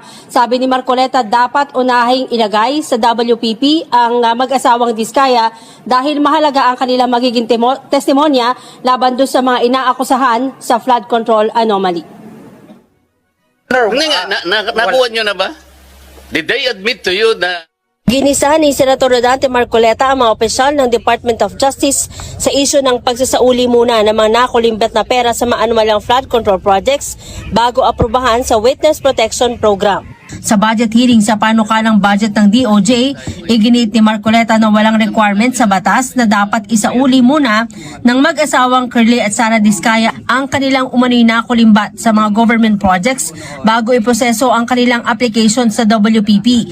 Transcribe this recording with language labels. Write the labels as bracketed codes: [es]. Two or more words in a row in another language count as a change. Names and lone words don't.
[tl] Sabi ni Marcoleta, dapat unahing ilagay sa WPP ang mag-asawang Diskaya dahil mahalaga ang kanilang magiging testimonya laban doon sa mga inaakusahan sa [en] flood control anomaly. [tl] Hindi nga, nakuha nyo na ba? [en] Did they admit to you [tl] na Ginisahan ni Senator Rodante Marcoleta ang mga opisyal ng Department of Justice sa isyu ng pagsasauli muna ng mga nakulimbat na pera sa maanumalang [en] flood control projects [tl] bago aprubahan sa [en] Witness Protection Program. [tl] Sa budget hearing sa panukalang budget ng DOJ, iginit ni Marcoleta na walang requirement sa batas na dapat isauli muna ng mag-asawang Curly at Sara Diskaya ang kanilang umano'y nakulimbat sa mga [en] government projects [tl] bago iproseso ang kanilang application sa WPP.